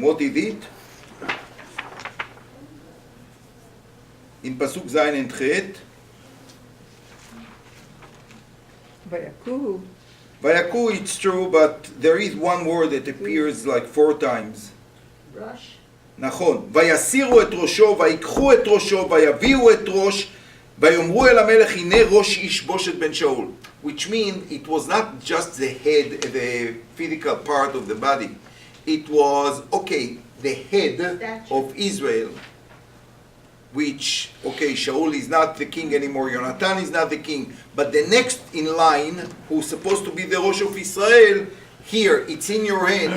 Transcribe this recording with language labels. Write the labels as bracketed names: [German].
[English] What is it? In Pasuk Zayin and Chet. [Hebrew] ויקום. [English] Vayaku, it's true, but there is one word that appears like 4 times. [Hebrew] Rush. נכון. ויסירו את ראשו, ויקחו את ראשו, ויביאו את ראש, ויאמרו אל המלך, הנה ראש איש בושת בן שאול. [English] Which means it was not just the head, the physical part of the body. It was, okay, the head of Israel. Which, okay, Shaul is not the king anymore, Yonatan is not the king, but the next in line, who's supposed to be the Rosh of Israel, here, it's in your hand.